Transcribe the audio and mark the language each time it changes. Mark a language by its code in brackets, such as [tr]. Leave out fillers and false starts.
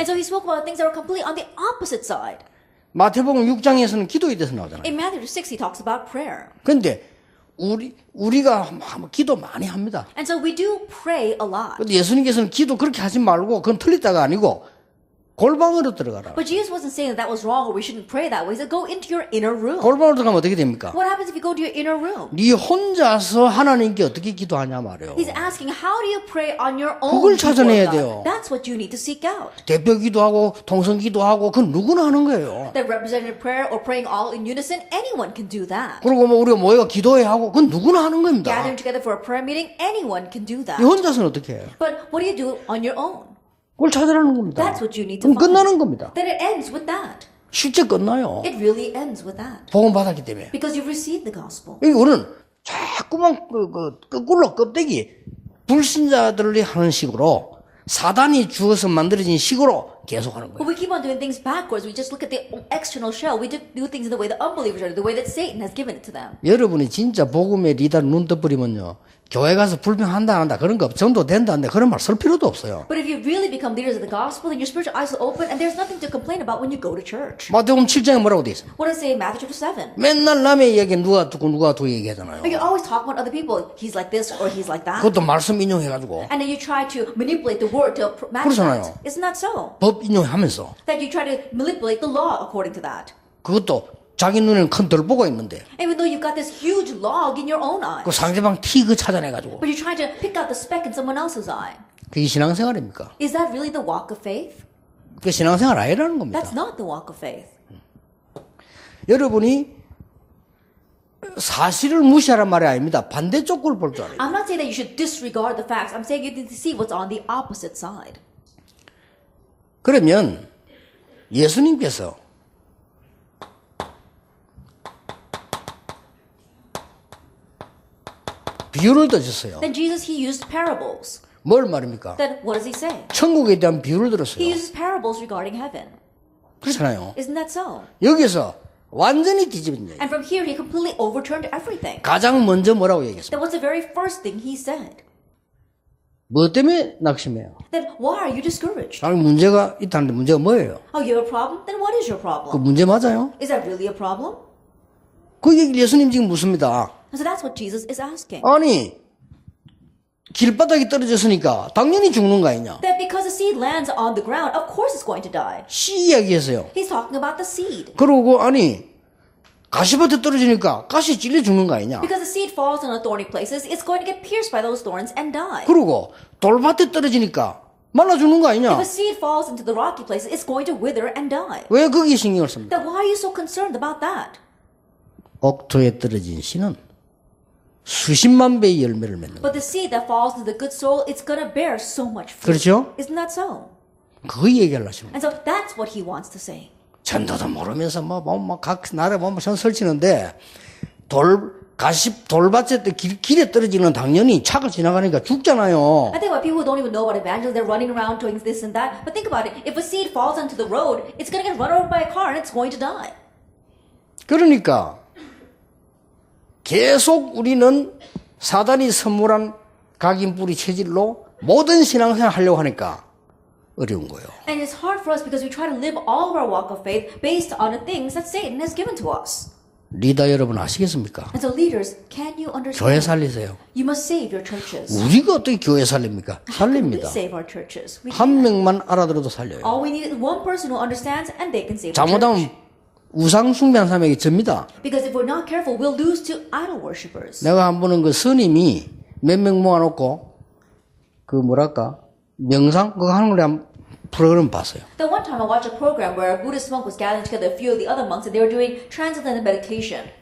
[en] And so he spoke about things that were completely on the opposite side. [ko] 마태복음 6장에서는 기도에 대해서 나오잖아요. [en] In Matthew 6, he talks about prayer. [ko] 그런데 우리가 기도 많이 합니다. [en] And so we do pray a lot. [ko] 근데 예수님께서는 기도 그렇게 하지 말고 그건 틀렸다가 아니고 골방으로 들어가라. [en] But Jesus wasn't saying that was wrong or we shouldn't pray that way. He said, go into your inner room. [ko] 골방으로 들어가면 어떻게 됩니까? [en] What happens if you go to your inner room? [ko] 네 혼자서 하나님께 어떻게 기도하냐 말이에요. [en] He's asking, how do you pray on your own? [ko] 그걸 [en] before [ko] 찾아내야 [en] God? [ko] 돼요. [en] That's what you need to seek out. [ko] 대표 기도하고 통성 기도하고 그건 누구나 하는 거예요. [en] That representative prayer or praying all in unison, anyone can do that. [ko] 그리고 뭐 우리가 모여가 기도해 하고 그건 누구나 하는 겁니다. [en] Gathering together for a prayer meeting, anyone can do that. [ko] 이 혼자서는 어떻게 해요? [en] But what do you do on your own? [ko] 그걸 찾으라는 겁니다. [en] That's what you need to [ko] 그럼 [en] find. [ko] 끝나는 겁니다. [en] Then it ends with that. [ko] 실제 끝나요. [en] It really ends with that. [ko] 복음 받았기 때문에. [en] Because you've received the gospel. [ko] 여기 우리는 자꾸만 거꾸로 껍데기 불신자들이 하는 식으로 사단이 주어서 만들어진 식으로 계속 하는 [en] But we keep on doing things backwards. We just look at the external shell. We do things in the way the unbelievers are, the way that Satan has given it to them. [ko] 여러분이 진짜 복음의 리더를 눈 떠버리면요. 교회 가서 불평한다 한다 그런 거 전도 된다 한다 그런 말 쓸 필요도 없어요. [en] But if you really become leaders of the gospel, then your spiritual eyes will open and there's nothing to complain about when you go to church. [ko] 마태복음 7장에 뭐라고 돼 있어요? [en] What does it say in Matthew chapter 7? [ko] 맨날 남의 이야기 누가 듣고 얘기하잖아요. [en] But you always talk about other people. He's like this or he's like that. [ko] 그것도 말씀 인용해가지고 [en] And then you try to manipulate the word to match [ko] 그렇잖아요. [en] that. Isn't that so? [ko] 법 인용하면서 [en] That you try to manipulate the law according to that. [ko] 그것도 자기 눈에는 큰 덜보가 있는데 [en] Even though you've got this huge log in your own eye. [ko] 그 상대방 티 그 찾아내가지고 [en] But you're trying to pick out the speck in someone else's eye. [ko] 그게 신앙생활입니까? [en] Is that really the walk of faith? [ko] 그게 신앙생활 아니라는 겁니다. [en] That's not the walk of faith. [ko] 여러분이 사실을 무시하란 말이 아닙니다. 반대쪽 걸 볼 줄 알아요. [en] I'm not saying that you should disregard the facts. I'm saying you need to see what's on the opposite side. [ko] 그러면 예수님께서 비유를 드셨어요. [en] Then Jesus, he used parables. [ko] 뭘 말입니까? [en] Then what does he say? [ko] 천국에 대한 비유를 [en] He [ko] 들었어요. [en] uses parables regarding heaven. [ko] 그렇잖아요. [en] Isn't that so? [ko] 여기서 완전히 뒤집은 얘기. [en] And from here, he completely overturned everything. [ko] 가장 먼저 뭐라고 얘기했습니까? [en] That was the very first thing he said. [ko] 뭐 때문에 낙심해요? [en] Then why are you discouraged? [ko] 아니, 문제가 있다는데 문제가 뭐예요? [en] Oh, you have a problem? Then what is your 그 problem? [ko] 문제 맞아요? [en] Is that really a problem? [ko] 그 얘기를 예수님 지금 묻습니다. [en] And so that's what Jesus is asking. [ko] 아니, 길바닥에 떨어졌으니까 당연히 죽는 거 아니냐? [en] That because the seed lands on the ground, of course it's going to die. [ko] 씨 이야기했어요. [en] He's talking about the seed. [ko] 그러고 아니, 가시밭에 떨어지니까 가시 찔려 죽는 거 아니냐? [en] Because the seed falls in the thorny places, it's going to get pierced by those thorns and die. [ko] 그러고 돌밭에 떨어지니까 말라 죽는 거 아니냐? [en] If a seed falls into the rocky places, it's going to wither and die. [ko] 왜 거기에 신경을 씁니까? [en] Then why are you so concerned about that? [ko] 옥토에 떨어진 씨는 수십만 배의 열매를 맺는 거예요. [en] But the seed that falls into the good soil, it's going to bear so much fruit. [ko] 그렇죠? [en] Isn't that so? [ko] 그 얘기를 하시는 거예요. [en] And so that's what he wants to say. [ko] 전도도 모르면서 각 나라에 전 설치는데 돌밭에 길에 떨어지는 당연히 차가 지나가니까 죽잖아요. [en] I think about people who don't even know about evangelism, they're running around doing this and that. But think about it. If a seed falls onto the road, it's going to get run over by a car and it's going to die. [ko] 그러니까 계속 우리는 사단이 선물한 각인뿌리 체질로 모든 신앙생활 하려고 하니까 어려운 거예요. [en] And it's hard for us because we try to live all of our walk of faith based on the things that Satan has given to us. [ko] 리더 여러분 아시겠습니까? [en] And so leaders, can you understand? [ko] 교회 살리세요. [en] You must save your churches. [ko] 우리가 어떻게 교회 살립니까? [en] We [ko] 살립니다. [en] save our churches. We [ko] 한 명만 알아들어도 살려요. [en] all we need is one person who understands and they can save the church. [ko] 잘못하면 우상 숭배한 사람에게 접니다. [en] Because if we're not careful, we'll lose to idol worshippers. [ko] 내가 한 번은 그 스님이 몇 명 모아놓고 그 명상 그거 하는 걸 한 프로그램 봤어요. [en] Then one time I watched a program where a Buddhist monk was gathering together a few of the other monks and they were doing transcendental meditation.